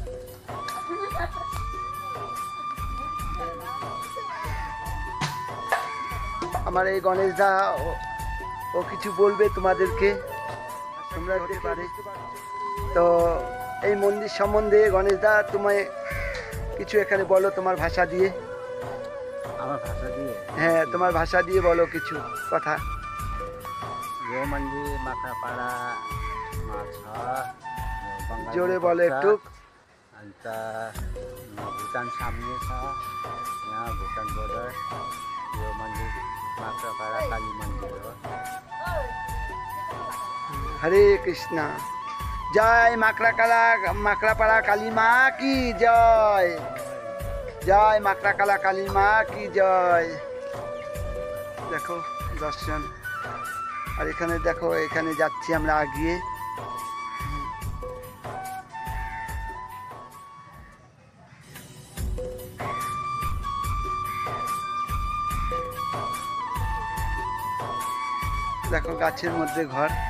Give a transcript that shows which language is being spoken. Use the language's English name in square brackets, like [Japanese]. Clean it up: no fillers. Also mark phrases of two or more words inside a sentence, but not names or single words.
[Bangla] আমার এই গণেশ দা ও কিছু বলবে তোমাদেরকে, তোমরা হতে পারে। তো এই মন্দির সম্বন্ধে গণেশ দা তুমি কিছু এখানে বলো তোমার ভাষা দিয়ে। আমার ভাষা দিয়ে? হ্যাঁ, তোমার ভাষা দিয়ে বলো কিছু কথা। [Nepali] यो मंदिर माक्रापाड़ा छ, जोड़े बोले एक टुक। अन्त भुटान सामने छ, यहाँ भुटान बोर्डर। यो मंदिर माक्रापाड़ा काली मंदिर हो। हरे कृष्णा। [Hindi] जय माकड़ापाड़ा काली माँ की जय। जय माकड़ापाड़ा काली माँ की जय। देखो दर्शन। [Bangla] আর এখানে দেখো, এখানে যাচ্ছি আমরা আগিয়ে। দেখো গাছের মধ্যে ঘর।